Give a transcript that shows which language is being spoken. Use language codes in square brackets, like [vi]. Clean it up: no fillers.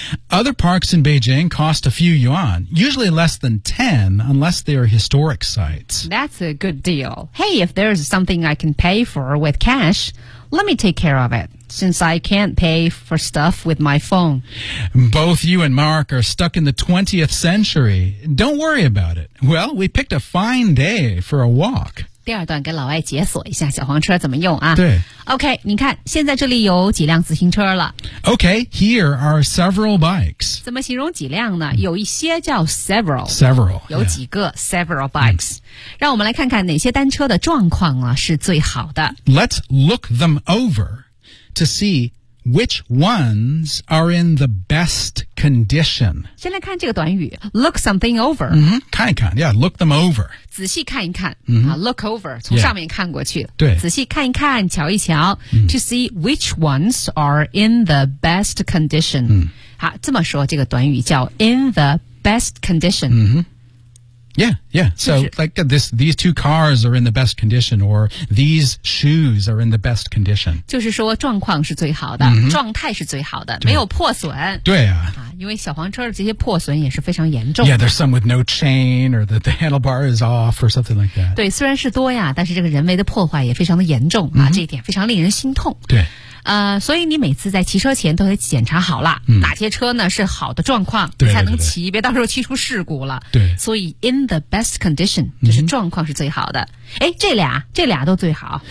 [en] Other parks in Beijing cost a few yuan, usually less than 10, unless they are historic sites. That's a good deal. Hey, if there's something I can pay for with cash, let me take care of it, since I can't pay for stuff with my phone. Both you and Mark are stuck in the 20th century. Don't worry about it. Well, we picked a fine day for a walk. [zh] 第二段跟老外解锁一下小黄车怎么用啊。对。 OK, 你看现在这里有几辆自行车了。 [en] OK, here are several bikes. [zh] 怎么形容几辆呢？有一些叫 several。 [en] Several。 [zh] 有几个、 [en] yeah. several bikes.、Mm. [zh] 让我们来看看哪些单车的状况啊是最好的。 [en] Let's look them over. To see which ones are in the best condition. [zh] 先来看这个短语 [en] look something over.、 Mm-hmm, [zh] 看一看 [en] yeah, look them over. [zh] 仔细看一看、mm-hmm. [en] look over, [zh] 从上面看过去。 Yeah. 对。仔细看一看瞧一瞧、mm-hmm. [en] to see which ones are in the best condition.、 Mm-hmm. [zh] 好这么说这个短语叫 [en] in the best condition.、 Mm-hmm. Yeah, yeah. So, like, these two cars are in the best condition, or these shoes are in the best condition. [zh] 就是说状况是最好的、mm-hmm. 状态是最好的没有破损。对啊。因为小黄车的这些破损也是非常严重的。 [en] Yeah, there's some with no chain, or the handlebar is off, or something like that. [zh] 对虽然是多呀但是这个人为的破坏也非常的严重、mm-hmm. 这一点非常令人心痛。对。所以你每次在骑车前都得检查好了、嗯、哪些车呢是好的状况对对对才能骑别到时候骑出事故了对所以 [en] in the best condition [zh] 就是状况是最好的、嗯、诶这俩都最好